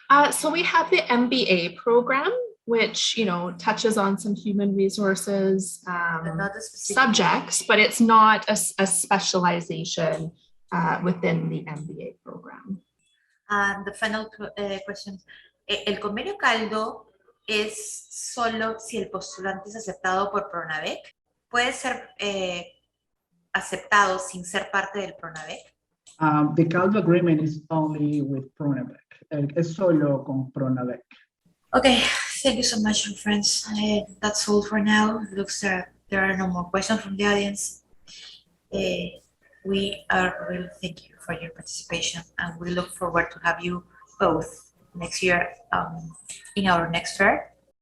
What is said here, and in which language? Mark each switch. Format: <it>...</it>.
<en>So we have the MBA program, which touches on some human resources Not a specific subjects, but it's not a specialization within the MBA program. And the final question.</en> <es>¿El convenio caldo es solo si el postulante es aceptado por Pronabec? ¿Puede ser aceptado sin ser parte del Pronabec?</es> <en>The caldo agreement is only with Pronabec.</en> <es>Es solo con Pronabec.</es> <en>Okay, thank you so much, friends. That's all for now. It looks like there are no more questions from the audience. We are really thank you for your participation, and we look forward to have you both next year in our next fair.</en>